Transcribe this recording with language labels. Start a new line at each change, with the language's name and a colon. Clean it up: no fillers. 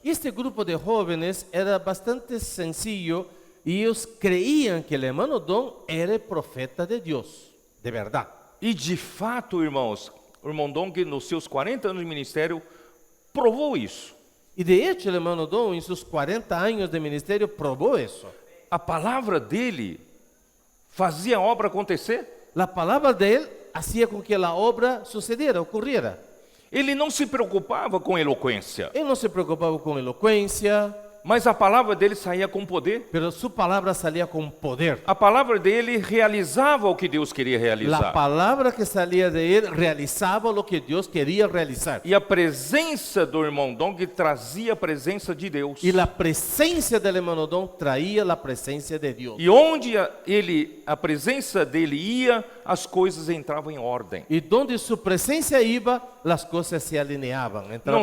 Spanish: Este grupo de jóvenes era bastante sencillo y ellos creían que el hermano Dong era el profeta de Dios, de verdad.
Portuguese: E de fato, irmãos, o irmão Dong nos seus 40 anos de ministério provou isso.
Spanish: Y de hecho el hermano Dong en sus 40 años de ministerio probó eso.
Portuguese: A palavra dele fazia a obra acontecer.
Spanish: La palabra de él hacía con que la obra sucediera, ocurriera.
Portuguese: Ele não se preocupava com eloquência,
Spanish: Él no se preocupaba con elocuencia,
Portuguese: mas a palavra dele saía com poder.
Spanish: pero su palabra salía con poder.
Portuguese: A palavra dele realizava o que Deus queria
Spanish: La
Portuguese: realizar.
Spanish: palabra que salía de él realizaba lo que Dios quería realizar.
Portuguese: E a presença do irmão Dong trazia a presença de Deus.
Spanish: Y la presencia del hermano Dong traía la presencia de Dios.
Portuguese: E onde a presença dele ia, as coisas entravam em ordem.
Spanish: Y donde su presencia iba, las cosas se alineaban, entraban